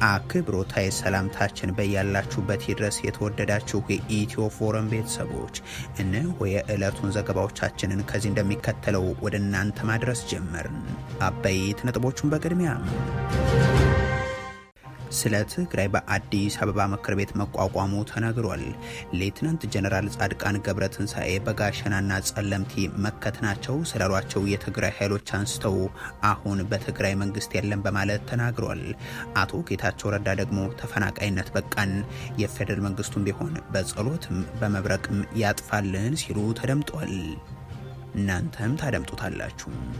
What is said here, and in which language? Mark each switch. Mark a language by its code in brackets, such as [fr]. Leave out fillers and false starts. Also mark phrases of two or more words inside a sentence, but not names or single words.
[am] አክብሮታዊ ሰላምታችን በያላችሁበት ይድረስ። የተወደዳችሁ የኢትዮ ፎረም ቤተሰቦች እነሆ የዕለቱን ዘገባዎቻችንን ከዚህ እንደሚከተለው ወደ እናንተ ማድረስ ጀመርን። አበይት ነጥቦቹን በቅድሚያ ስለ ትግራይ በአዲስ አበባ ምክር ቤት መቋቋሙ ተነግሯል። ሌትናንት ጀነራል ጻድቃን ገብረትንሳኤ በጋሸናና ጸለምቲ መከተናቸው ስላሏቸው የትግራይ ኃይሎች አንስተው አሁን በትግራይ መንግስት የለም በማለት ተናግሯል። አቶ ጌታቸው ረዳ ደግሞ ተፈናቃይነት በቃን፣ የፌደራል መንግስቱም ቢሆን በጸሎትም በመብረቅም ያጥፋልን ሲሉ ተደምጧል። እናንተም ታደምጡታላችሁ።